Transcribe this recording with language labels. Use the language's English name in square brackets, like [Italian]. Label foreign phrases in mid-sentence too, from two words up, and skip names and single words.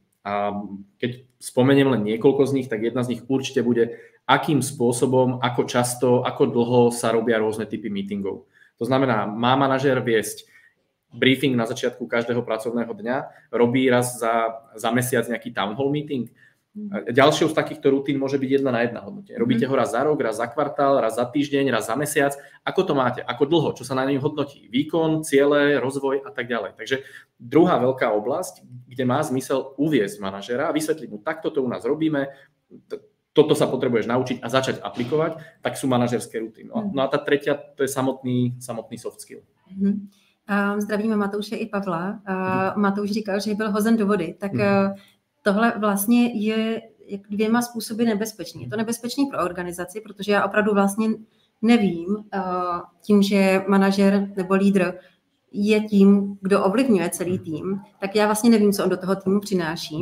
[Slovak] A keď spomeniem len niekoľko z nich, tak jedna z nich určite bude, akým spôsobom, ako často, ako dlho sa robia rôzne typy meetingov. To znamená, má manažér viesť briefing na začiatku každého pracovného dňa, robí raz za mesiac nejaký [English] town hall meeting. [Slovak] Ďalšou z takýchto rutín môže byť 1:1 hodnotenie. Robíte ho raz za rok, raz za kvartál, raz za týždeň, raz za mesiac. Ako to máte? Ako dlho? Čo sa na ňom hodnotí? Výkon, ciele, rozvoj a tak ďalej. Takže druhá veľká oblasť, kde má zmysel uviesť manažera a vysvetliť mu, takto to u nás robíme, toto sa potrebuješ naučiť a začať aplikovať, tak sú manažerské rutiny. No a tá tretia, to je samotný [English] soft skill. [Czech] Zdravíme Matouše i Pavla. Matouš říkal, že byl hozen do vody, tak tohle vlastně je 2 způsoby nebezpečný. Je to nebezpečný pro organizaci, protože já opravdu vlastně nevím, tím, že manažer nebo lídr je tím, kdo ovlivňuje celý tým, tak já vlastně nevím, co on do toho týmu přináší.